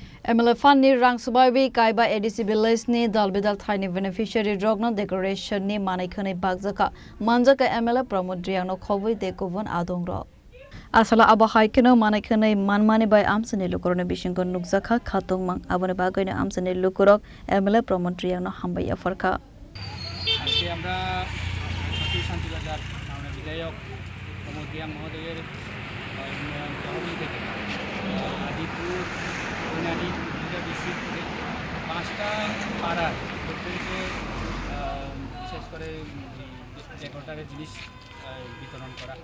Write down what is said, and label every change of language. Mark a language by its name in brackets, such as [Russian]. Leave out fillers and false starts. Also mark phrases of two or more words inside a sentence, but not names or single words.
[Kok Borok] MLA Funny Reang Swbaiwi Kaiba ADC village ni Dalbidal Thaini Beneficiary rokno Decorator ni Khwnwi Banjakha Manjakha MLA Pramod Reang no Khobwi de kubun Adongrok. Asala abahai keno Khwnwi manmani by amsani lukurone bishingo nukjakha khatung mang abone bagoine amsani lukurok MLA Pramod Reang no hambai afarka. [Bangla] আজকে আমরা শান্তিবাজার মাননীয় বিধায়ক প্রমোদ রিয়াং মহোদয়ের উন্নয়ন তহবিল থেকে আদিপুর খোনারি ডিস্ট্রিক্ট থেকে 5টা পাড়ার প্রত্যেকে বিশেষ করে ডেকোরেটরের জিনিস বিতরণ করা হয়।